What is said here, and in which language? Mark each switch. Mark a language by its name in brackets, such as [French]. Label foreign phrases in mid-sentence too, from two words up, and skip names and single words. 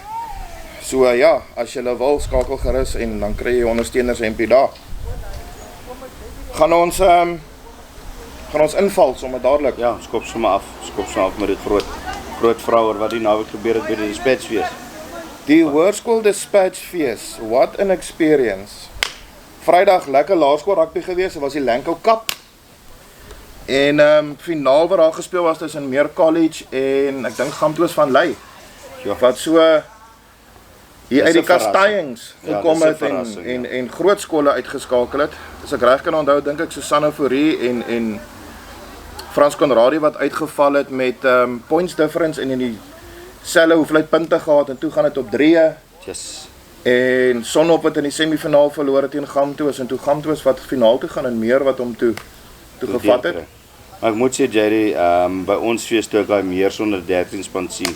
[Afrikaans] So ja, as julle wil skakel gerus en dan kry jy ondersteuners hempie daar. Gaan ons inval sommer dadelik. Ja, skop sommer af. Skop sommer af met die groot vrou oor wat die naweek gebeur het by die dispatchfees. Die Hoërskool Dispatchfees, [English] what an experience. [Afrikaans] Vrydag lekker laerskool rugby gewees, dit was die Lankou Cup. En finaal wat daar gespeel was tussen Meer College en ek dink Gamtoos van Ley. Ja. Wat so hier uit die kasteiings Ja, gekom dis 'n het verrassing, en groot skole uitgeskakel het. As ek reg kan onthou, dink ek Susanna Fourie en Frans Conradie wat uitgeval het met [English] points difference [Afrikaans] en in dieselfde hoeveelheid punte gehad en toe gaan dit op 3. Yes. En Sonop het in die semifinaal verloor teen Gamtoos en toe Gamtoos wat finaal toe gaan en Meer wat hom toe gevat het. Maar ek moet sê JD, by ons fees toe ek daai Meer sonder 13 span sien.